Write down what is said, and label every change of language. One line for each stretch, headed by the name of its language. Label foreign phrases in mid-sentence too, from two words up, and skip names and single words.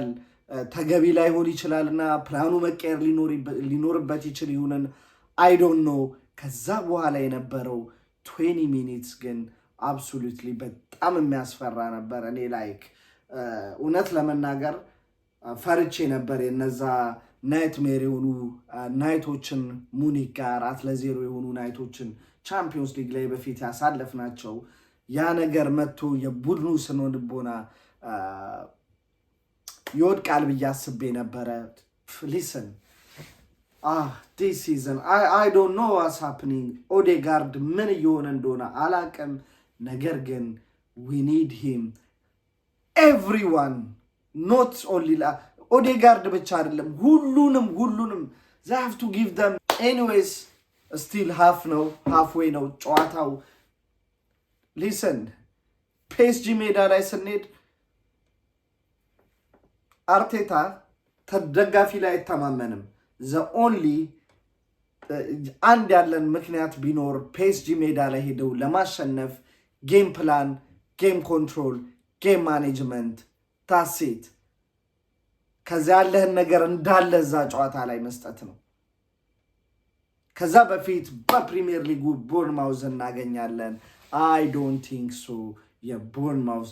Amharic: ተገቢ ላይሆን ይችላልና ፕላኑ መቀየር ሊኖርበት ይችል ይሁንን
English: I don't know።
Amharic: ከዛ በኋላ የነበረው 20 ሚኒትስ ግን አብሶሉትሊ በጣም የሚያስፈራ ነበር። እኔ ላይክ እውነት ለመናገር ፈርቼ ነበር የነዛ ናይትሜር የሆኑ ናይቶችን ሙኒክ ጋር 4-0 የሆኑ ናይቶችን ቻምፒዮንስ ሊግ ላይ በፊት ያሳለፍናቸው ያ ነገር መጥቶ የቡድኑ ስነ ልቦና ይወድቃል ብዬ አስቤ ነበረ። ሊስን
English: this season I don't know what's happening
Amharic: ኦዴጋርድ ምን እየሆነ እንደሆነ አላቅም። ነገር ግን
English: we need him everyone not only
Amharic: ኦዴጋርድ ብቻ አይደለም ሁሉንም
English: they have to give them anyways still halfway
Amharic: ነው ጨዋታው። ሊስን ፒኤስጂ ሜዳ ላይ ስንሄድ አርቴታ ተደጋፊ ላይ አይተማመንም።
English: the only
Amharic: አንድ ያለን ምክንያት ቢኖር ፒኤስጂ ሜዳ ላይ ሄደው ለማሸነፍ
English: game plan፣ game control፣ game management
Amharic: ታሴት ከዛ ያለህን ነገር እንዳለ እዛ ጨዋታ ላይ መስጠት ነው። ከዛ በፊት በፕሪሚየር ሊጉ ቦርንማውዝ እናገኛለን።
English: I don't think so
Amharic: የቦርንማውዝ